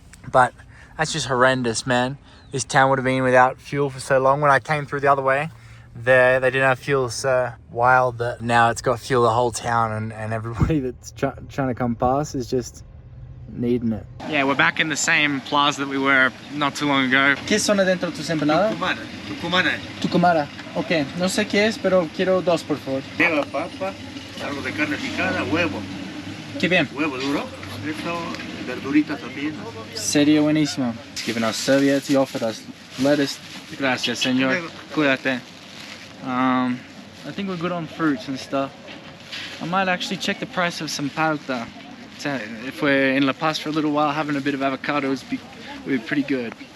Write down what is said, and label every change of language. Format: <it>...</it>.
<en>But that's just horrendous, man. This town would have been without fuel for so long. When I came through the other way, they didn't have fuel, so wild that now it's got fuel the whole town, and everybody that's trying to come past is just needing it. Yeah, we're back in the same plaza that we were not too long ago.</en> <es>¿Qué son adentro tus empanadas? Tucumana. Tucumara. Ok, no sé qué es, pero quiero dos, por favor. Lleva papa, algo de carne picada, huevo. Qué bien. Huevo duro. Esto, verdurita también. Sería buenísimo.</es> <en>He's given us serviettes, he offered us lettuce.</en> <es>Gracias, señor. Cuídate.</es> <en>I think we're good on fruits and stuff. I might actually check the price of some palta. If we're in La Paz for a little while, having a bit of avocados would be pretty good.</en>